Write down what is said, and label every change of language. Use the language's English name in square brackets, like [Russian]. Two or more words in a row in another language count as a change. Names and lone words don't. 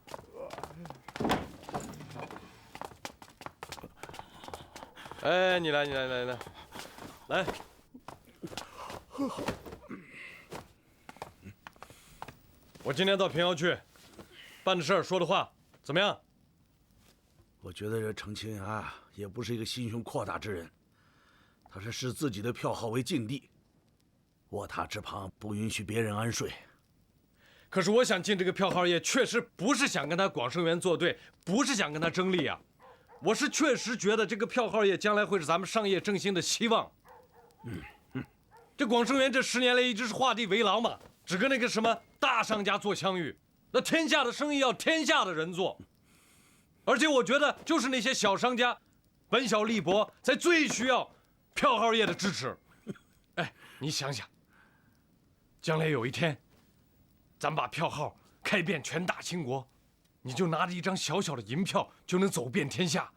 [Chinese] 哎，你来。来。我今天到平遥去，办的事儿，說的話，怎麼樣？我覺得這程青崖也不是一個心胸闊大之人，他是視自己的票號為禁地，臥榻之旁不允許別人安睡。可是我想進這個票號業，確實不是想跟他廣盛園作對，不是想跟他爭利啊。我是確實覺得這個票號業將來會是咱們商業振興的希望。這廣盛園這10年來一直是畫地為牢嘛，只跟那個什麼大商家做相遇。那天下的生意要天下的人做，而且我覺得就是那些小商家，本小利薄，才最需要票號業的支持。哎，你想想，將來有一天，咱把票號開遍全大清國，你就拿着一張小小的銀票就能走遍天下。